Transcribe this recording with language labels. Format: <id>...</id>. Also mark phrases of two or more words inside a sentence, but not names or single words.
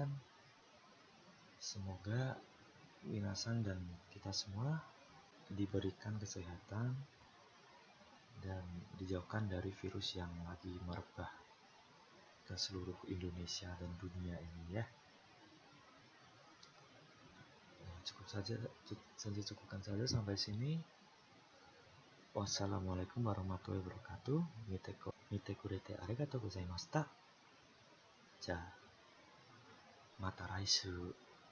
<id>Semoga minasan dan kita semua diberikan kesehatan dan dijauhkan dari virus yang lagi merebak ke seluruh Indonesia dan dunia ini ya. Cukup saja, Sensei cukupkan saja sampai sini.</id> <ar>والسلام عليكم ورحمة الله وبركاته.</ar> <ja>見てくれてありがとうございました. じゃ、また来週.</ja>